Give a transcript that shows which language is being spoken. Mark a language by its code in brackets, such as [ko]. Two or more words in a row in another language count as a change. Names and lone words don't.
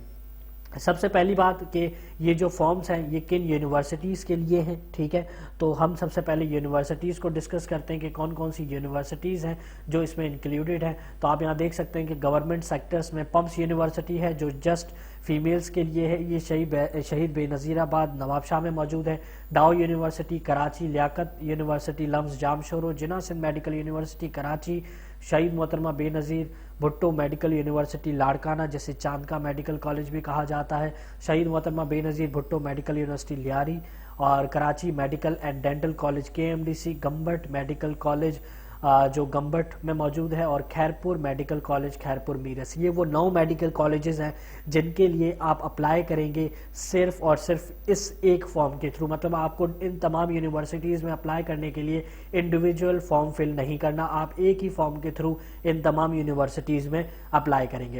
[ur] سب سے پہلی بات کہ یہ جو فارمز ہیں یہ کن یونیورسٹیز کے لیے ہیں. ٹھیک ہے، تو ہم سب سے پہلے یونیورسٹیز کو ڈسکس کرتے ہیں کہ کون کون سی یونیورسٹیز ہیں جو اس میں انکلوڈڈ ہیں. تو آپ یہاں دیکھ سکتے ہیں کہ [en] government sectors [ur] میں پمز یونیورسٹی ہے جو [en] just females [ur] کے لیے ہے، یہ شہید بینظیر آباد نواب شاہ میں موجود ہے. ڈاؤ یونیورسٹی کراچی، لیاقت یونیورسٹی لمس جامشورو، جناح سندھ میڈیکل یونیورسٹی کراچی، شہید محترمہ بینظیر بھٹو میڈیکل یونیورسٹی لاڑکانہ جسے چانڈکا میڈیکل کالج بھی کہا جاتا ہے، شہید محترمہ بینظیر بھٹو میڈیکل یونیورسٹی لیاری اور کراچی میڈیکل اینڈ ڈینٹل کالج کے ایم ڈی سی، گمبٹ میڈیکل کالج جو گمبٹ میں موجود ہے اور خیرپور میڈیکل کالج خیرپور میرس. یہ وہ 9 [en] medical colleges [ur] ہیں جن کے لیے آپ اپلائی کریں گے صرف اور صرف اس ایک فارم کے تھرو. مطلب آپ کو ان تمام یونیورسٹیز میں اپلائی کرنے کے لیے [en] individual form fill [ur] نہیں کرنا، آپ ایک ہی فارم کے تھرو ان تمام یونیورسٹیز میں اپلائی کریں گے.